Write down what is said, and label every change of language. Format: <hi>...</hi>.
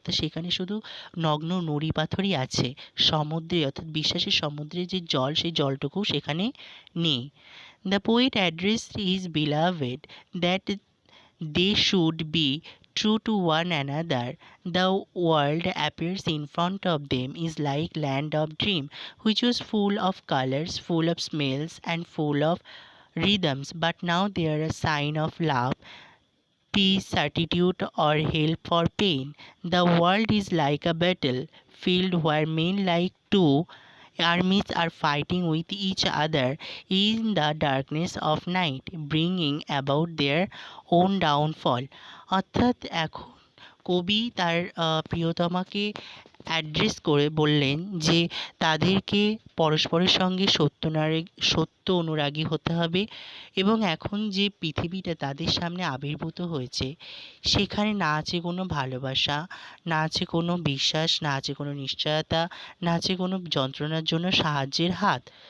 <bn>অর্থাৎ সেখানে শুধু নগ্ন নুড়ি পাথরই আছে, সমুদ্রে অর্থাৎ বিশ্বাসের সমুদ্রে যে জল, সেই জলটুকু সেখানে নেই।</bn> <en>The poet addressed his beloved that they should be true to one another. The world appears in front of them is like land of dream, which was full of colors, full of smells and full of rhythms, but now there are sign of love, peace, certitude or help for pain. The world is like a battlefield where men like two armies are fighting with each other in the darkness of night, bringing about their own downfall.</en> <bn>অর্থাৎ এখন কবি তার প্রিয়তমাকে address করে বললেন যে তাদেরকে পরস্পরের সঙ্গে সত্য অনুরাগী হতে হবে, এবং এখন যে পৃথিবীটা তাদের সামনে আবির্ভূত হয়েছে, সেখানে না আছে কোনো ভালোবাসা, না আছে কোনো বিশ্বাস, না আছে কোনো নিশ্চয়তা, না আছে কোনো যন্ত্রণার জন্য সাহায্যের হাত।</bn>